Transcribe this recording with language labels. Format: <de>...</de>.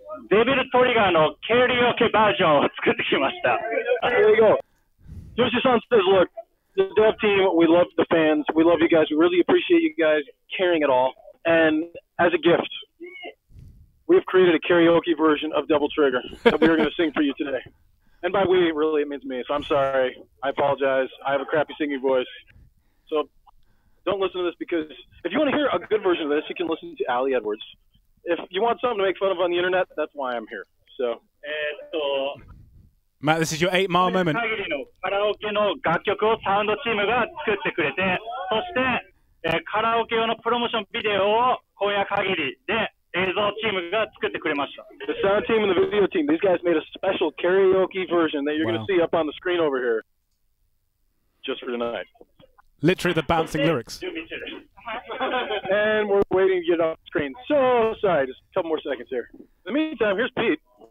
<ja>デビルトリガーのケリオケバージョンを作ってきました。</ja> <en>There you go. Yoshi-san says, look, the dev team, we love the fans. We love you guys. We really appreciate you guys caring at all. And as a gift, we've created a karaoke version of Double Trigger that we are going to sing for you today. And by we, really, it means me. So I'm sorry. I apologize. I have a crappy singing voice. So don't listen to this, because if you want to hear a good version of this, you can listen to Ali Edwards. If you want something to make fun of on the internet, that's why I'm here. So. Matt, this is your 8 Mile moment.</en> <ja>限りのカラオケの楽曲をサウンドチームが作ってくれて、そして、カラオケ用のプロモーションビデオを今夜限りで映像チームが作ってくれました。</ja> <en>The sound team and the video team, these guys made a special karaoke version that you're going to see up on the screen over here, just for tonight. Literally the bouncing lyrics. And we're waiting to get off the screen. So sorry, just a couple more seconds here. In the meantime, here's Pete.</en>